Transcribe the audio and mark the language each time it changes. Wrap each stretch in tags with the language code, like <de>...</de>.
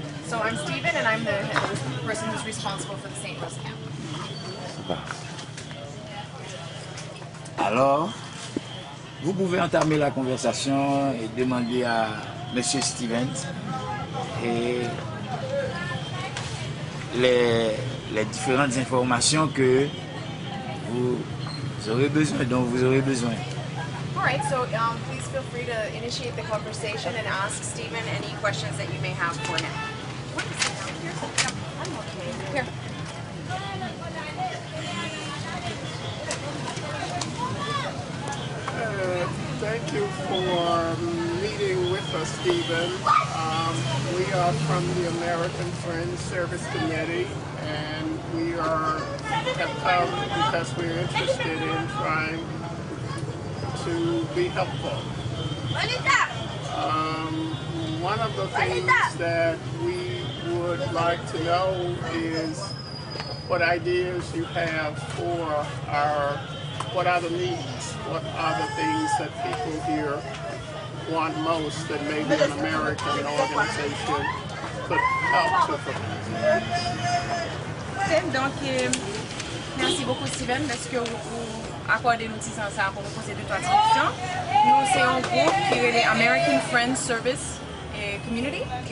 <en>So I'm Steven, and I'm the person who's responsible for the St. Rose camp.</en> <fr>Alors, vous pouvez entamer la conversation et demander à Monsieur Stevens et les différentes informations que vous aurez besoin, dont vous aurez besoin.</fr> <en>All right, so please feel free to initiate the conversation and ask Stephen any questions that you may have for him. Want to sit down here? Yeah, I'm okay. Here. Thank you for meeting with us, Stephen. We are from the American Friends Service Committee, and we have come because we're interested in trying to be helpful. One of the things that we would like to know is what ideas you have for what are the needs, what are the things that people here want most that maybe an American organization could help to fulfill.</en> <fr>Donc, merci beaucoup Steven, parce que vous accordez nous ça pour nous poser 2-3 questions. Nous c'est un groupe qui est l'American Friends Service Committee.</fr>